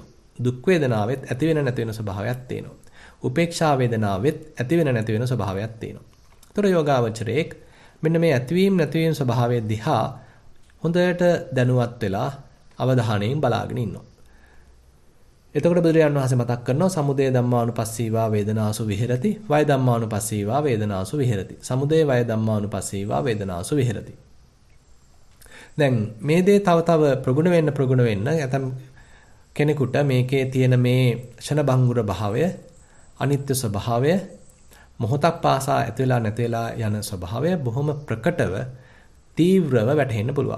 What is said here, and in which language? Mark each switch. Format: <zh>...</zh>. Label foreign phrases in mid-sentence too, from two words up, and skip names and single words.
<si>දුක් වේදනාවෙත් ඇති වෙන නැති වෙන ස්වභාවයක් තියෙනවා. උපේක්ෂා වේදනාවෙත් ඇති වෙන නැති වෙන ස්වභාවයක් තියෙනවා. එතකොට යෝගාවචරයේක් මෙන්න මේ ඇතිවීම නැතිවීම ස්වභාවය දිහා හොඳට දැනුවත් වෙලා අවධානයෙන් බලාගෙන ඉන්නවා. එතකොට බුදුරජාණන් වහන්සේ මතක් කරනවා</si> <pi>සමුදය ධම්මානුපස්සීවා වේදනාසු විහෙරති, වය ධම්මානුපස්සීවා වේදනාසු විහෙරති. සමුදය වය ධම්මානුපස්සීවා වේදනාසු විහෙරති.</pi> <si>දැන් මේ දේ තව ප්‍රගුණ වෙන්න ඇතම් කෙනෙකුට මේකේ තියෙන මේ ෂණ බංගුර භාවය, අනිත්‍ය ස්වභාවය, මොහොතක් පාසා ඇති වෙලා නැති වෙලා යන ස්වභාවය බොහොම ප්‍රකටව තීව්‍රව වැටහෙන්න පුළුවන්.</si>